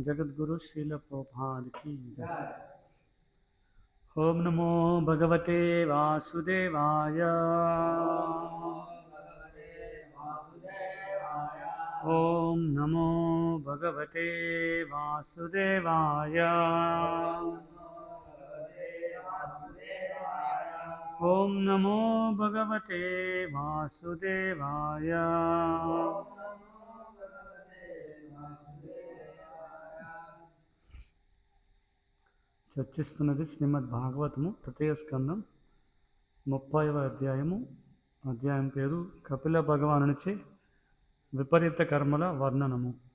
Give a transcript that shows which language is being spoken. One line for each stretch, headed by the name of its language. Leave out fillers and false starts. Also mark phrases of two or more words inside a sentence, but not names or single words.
Hindi: जगत गुरु श्रील प्रभुपाद की जय।
Sanskrit: ओम नमो भगवते वासुदेवाय ओम नमो भगवते वासुदेवाय ओम नमो भगवते वासुदेवाय
Telugu: చర్చిస్తున్నది శ్రీమద్ భాగవతము తృతీయ స్కందం 30వ అధ్యాయం పేరు కపిల భగవానునిచే విపరీత కర్మల వర్ణనము.